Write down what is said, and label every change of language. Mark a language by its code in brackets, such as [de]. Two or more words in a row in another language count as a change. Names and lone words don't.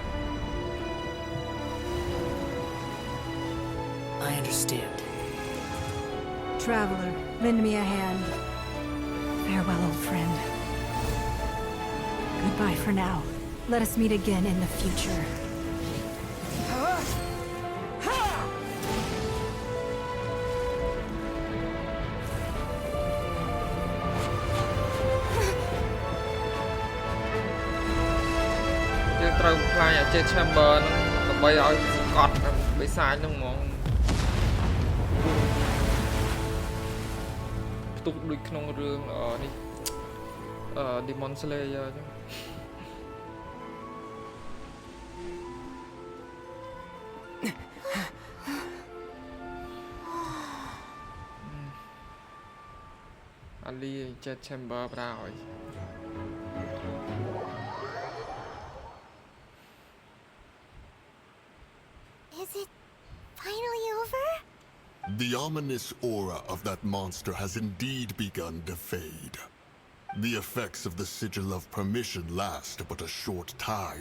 [en] I understand. Traveler, lend me a hand. Farewell, old friend. Goodbye for now. Let us meet again in the future. [km] យើងត្រូវខ្លាញ់អាចេ chamber ហ្នឹងដើម្បីឲ្យកត់បិសាចហ្នឹងហ្មង ផ្ទុះដូចក្នុងរឿងនេះ Demon Slayer អញ្ចឹងអាលីចេ chamber ប្រើឲ្យ [en] Is it finally over? The ominous aura of that monster has indeed begun to fade. The effects of the Sigil of Permission last but a short time.